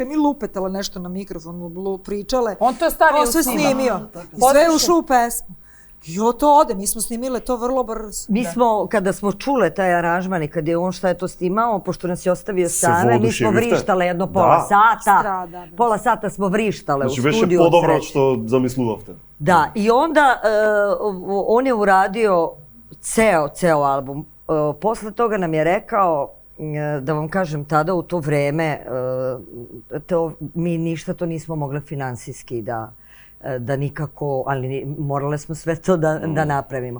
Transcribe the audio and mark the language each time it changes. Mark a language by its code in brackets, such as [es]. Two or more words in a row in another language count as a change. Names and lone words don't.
[sr] Mi lupetala nešto na mikrofon, pričale. On to stavio u snima. On sve snimio. Sve je ušlo u pesmu. I to ode, mi smo snimile to vrlo brzo. Mi smo, kada smo čule taj aranžman i kada je on šta je to snimao, pošto nas je ostavio same, mi smo vrištale jedno pola sata. Pola sata smo vrištale u studiju. Znači, [mk] беше по-добро što zamisluvavte. [sr] Da, i onda on je uradio ceo album. Posle toga nam je rekao, da vam kažem, tada u to vreme, mi ništa to nismo mogli finansijski da nikako, ali morale smo sve to da napravimo.